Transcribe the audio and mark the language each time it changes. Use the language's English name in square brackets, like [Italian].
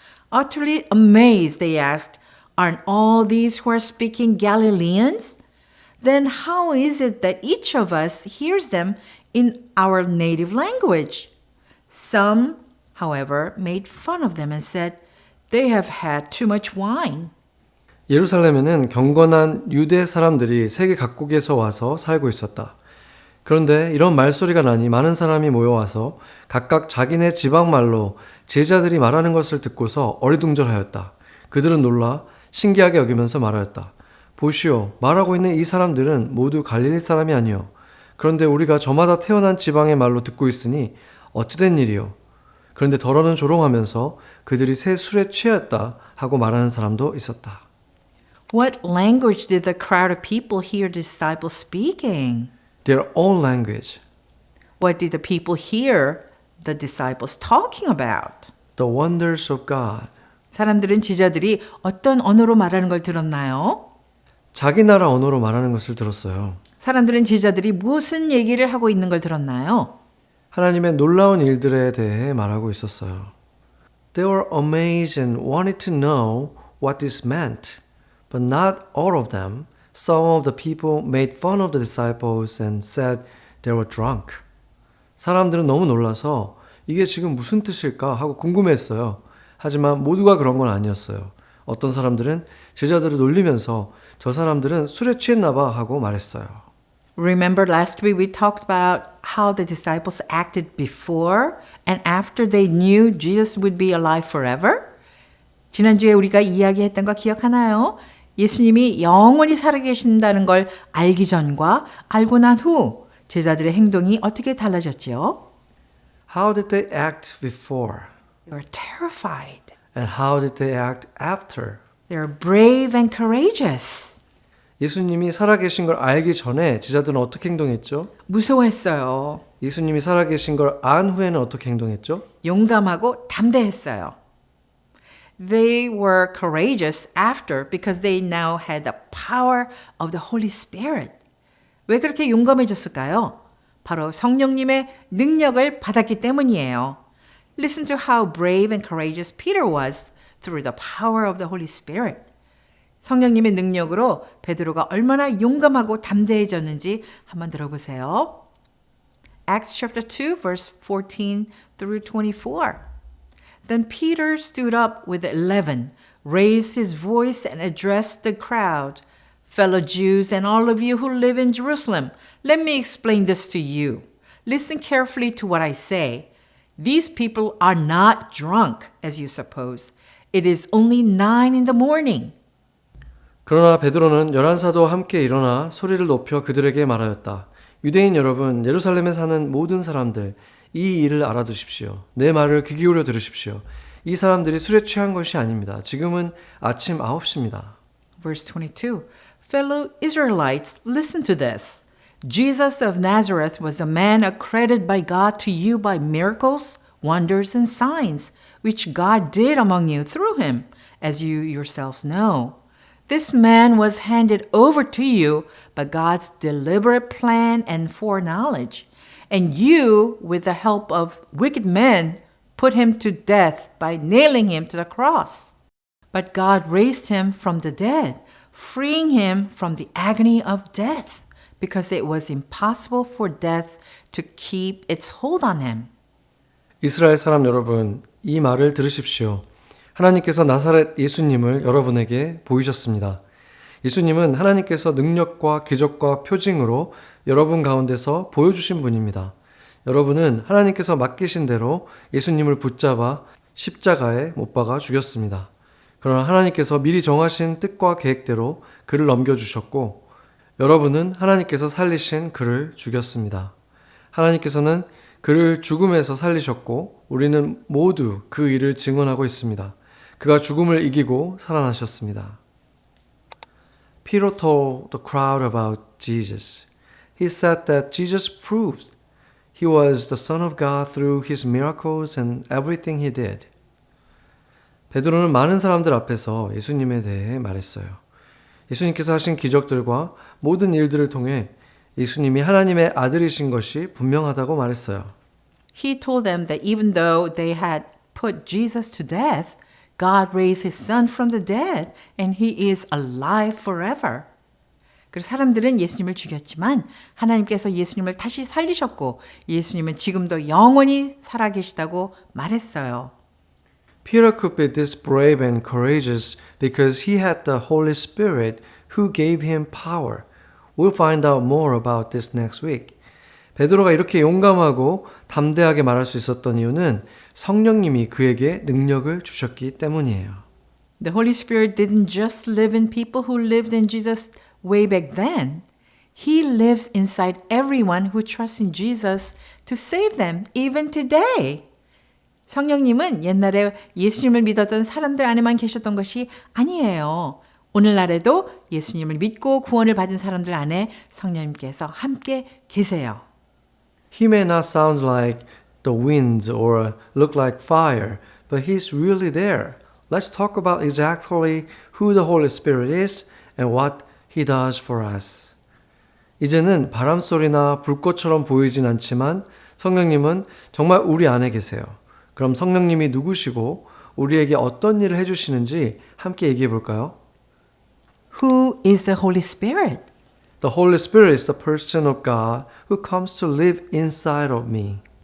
[English] Utterly amazed, they asked, "Aren't all these who are speaking Galileans? Then how is it that each of us hears them in our native language?" Some, however, made fun of them and said, "They have had too much wine." [Korean] 예루살렘에는 경건한 유대 사람들이 세계 각국에서 와서 살고 있었다. 그런데 이런 말소리가 나니 많은 사람이 모여와서 각각 자기네 지방말로 제자들이 말하는 것을 듣고서 어리둥절하였다. 그들은 놀라 신기하게 여기면서 말하였다. 보시오, 말하고 있는 이 사람들은 모두 갈릴리 사람이 아니요. 그런데 우리가 저마다 태어난 지방의 말로 듣고 있으니 어찌된 일이요. 그런데 더러는 조롱하면서 그들이 새 술에 취하였다 하고 말하는 사람도 있었다. [English] What language did the crowd of people hear the disciples speaking? Their own language, What did the people hear the disciples talking about? the wonders of God. [Korean] 사람들은 제자들이 어떤 언어로 말하는 걸 들었나요? 자기 나라 언어로 말하는 것을 들었어요. 사람들은 제자들이 무슨 얘기를 하고 있는 걸 들었나요? 하나님의 놀라운 일들에 대해 말하고 있었어요. [English] They were amazed and wanted to know what this meant, but not all of them. Some of the people made fun of the disciples and said they were drunk. [Korean] 사람들은 너무 놀라서 이게 지금 무슨 뜻일까 하고 궁금했어요. 하지만 모두가 그런 건 아니었어요. 어떤 사람들은 제자들을 놀리면서 저 사람들은 술에 취했나 봐 하고 말했어요. [English] Remember last week we talked about how the disciples acted before and after they knew Jesus would be alive forever? [Korean] 지난주에 우리가 이야기했던 거 기억하나요? 예수님이 영원히 살아계신다는 걸 알기 전과 알고 난 후 제자들의 행동이 어떻게 달라졌죠? [English] How did they act before? They were terrified. And how did they act after? They were brave and courageous. [Korean] 예수님이 살아계신 걸 알기 전에 제자들은 어떻게 행동했죠? 무서워했어요. 예수님이 살아계신 걸 안 후에는 어떻게 행동했죠? 용감하고 담대했어요. [English] They were courageous after because they now had the power of the Holy Spirit. [Korean] 왜 그렇게 용감해졌을까요? 바로 성령님의 능력을 받았기 때문이에요. [English] Listen to how brave and courageous Peter was through the power of the Holy Spirit. [Korean] 성령님의 능력으로 베드로가 얼마나 용감하고 담대해졌는지 한번 들어보세요. [English] Acts chapter 2 verse 14 through 24. Then Peter stood up with the 11, raised his voice and addressed the crowd. Fellow Jews and all of you who live in Jerusalem, let me explain this to you. Listen carefully to what I say. These people are not drunk, as you suppose. It is only 9 in the morning. [Korean] 그러나 베드로는 11사도와 함께 일어나 소리를 높여 그들에게 말하였다. 유대인 여러분, 예루살렘에 사는 모든 사람들, 이 일을 알아두십시오. 내 말을 귀 기울여 들으십시오. 이 사람들이 술에 취한 것이 아닙니다. 지금은 아침 9시입니다. [English] Verse 22. Fellow Israelites, listen to this. Jesus of Nazareth was a man accredited by God to you by miracles, wonders, and signs, which God did among you through him, as you yourselves know. This man was handed over to you by God's deliberate plan and foreknowledge. And you, with the help of wicked men, put him to death by nailing him to the cross. But God raised him from the dead, freeing him from the agony of death, because it was impossible for death to keep its hold on him. [Korean] 이스라엘 사람 여러분, 이 말을 들으십시오. 하나님께서 나사렛 예수님을 여러분에게 보이셨습니다. 예수님은 하나님께서 능력과 기적과 표징으로 여러분 가운데서 보여주신 분입니다. 여러분은 하나님께서 맡기신 대로 예수님을 붙잡아 십자가에 못 박아 죽였습니다. 그러나 하나님께서 미리 정하신 뜻과 계획대로 그를 넘겨주셨고 여러분은 하나님께서 살리신 그를 죽였습니다. 하나님께서는 그를 죽음에서 살리셨고 우리는 모두 그 일을 증언하고 있습니다. 그가 죽음을 이기고 살아나셨습니다. [English] Peter told the crowd about Jesus. He said that Jesus proved he was the Son of God through his miracles and everything he did. [Korean] 베드로는 많은 사람들 앞에서 예수님에 대해 말했어요. 예수님께서 하신 기적들과 모든 일들을 통해 예수님이 하나님의 아들이신 것이 분명하다고 말했어요. [English] He told them that even though they had put Jesus to death, God raised his son from the dead and he is alive forever. [Korean] 그래서 사람들은 예수님을 죽였지만 하나님께서 예수님을 다시 살리셨고 예수님은 지금도 영원히 살아계시다고 말했어요. [English] Peter could be this brave and courageous because he had the Holy Spirit who gave him power. We'll find out more about this next week. [Korean] 베드로가 이렇게 용감하고 담대하게 말할 수 있었던 이유는 성령님이 그에게 능력을 주셨기 때문이에요. [English] The Holy Spirit didn't just live in people who lived in Jesus way back then. He lives inside everyone who trusts in Jesus to save them even today. [Korean] 성령님은 옛날에 예수님을 믿었던 사람들 안에만 계셨던 것이 아니에요. 오늘날에도 예수님을 믿고 구원을 받은 사람들 안에 성령님께서 함께 계세요. [English] He may not sound like the winds or look like fire, but he's really there. Let's talk about exactly who the Holy Spirit is and what he does for us. [Korean] 이제는 바람소리나 불꽃처럼 보이진 않지만 성령님은 정말 우리 안에 계세요. 그럼 성령님이 누구시고 우리에게 어떤 일을 해주시는지 함께 얘기해 볼까요? [English] Who is the Holy Spirit? The Holy Spirit is the person of God who comes to live inside of me.